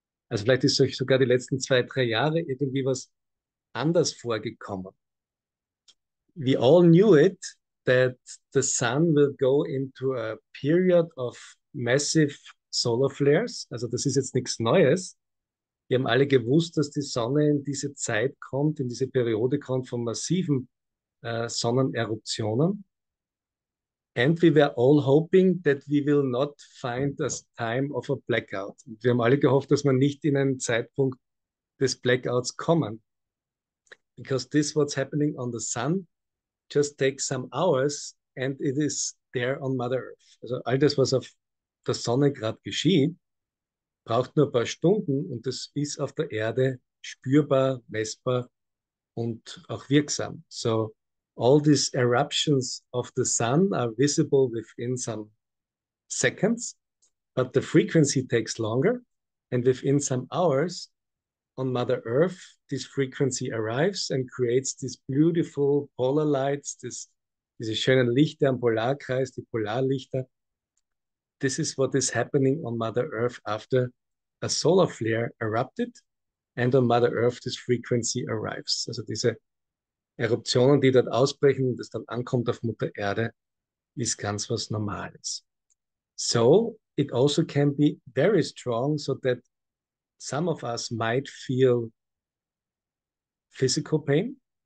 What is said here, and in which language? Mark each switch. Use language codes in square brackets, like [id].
[de] Also vielleicht ist euch sogar die letzten 2, 3 Jahre irgendwie was anders vorgekommen. [en] We all knew it that the sun will go into a period of massive solar flares. [de] Also das ist jetzt nichts Neues. Wir haben alle gewusst, dass die Sonne in diese Zeit kommt, in diese Periode kommt von massiven Sonneneruptionen. [en] And we were all hoping that we will not find a time of a blackout. [de] Wir haben alle gehofft, dass wir nicht in einen Zeitpunkt des Blackouts kommen. [en] Because this what's happening on the sun just takes some hours and it is there on Mother Earth. [de] Also all das, was auf der Sonne gerade geschieht, braucht nur ein paar Stunden und das ist auf der Erde spürbar, messbar und auch wirksam. [en] So all these eruptions of the sun are visible within some seconds, but the frequency takes longer. And within some hours on Mother Earth, this frequency arrives and creates these beautiful polar lights, [de] diese schönen Lichter am Polarkreis, die Polarlichter. [en] This is what is happening on Mother Earth after a solar flare erupted and on Mother Earth this frequency arrives. [de] Also diese Eruptionen, die dort ausbrechen und es dann ankommt auf Mutter Erde, ist ganz was Normales. [en] So it also can be very strong so that some of us might feel physical pain.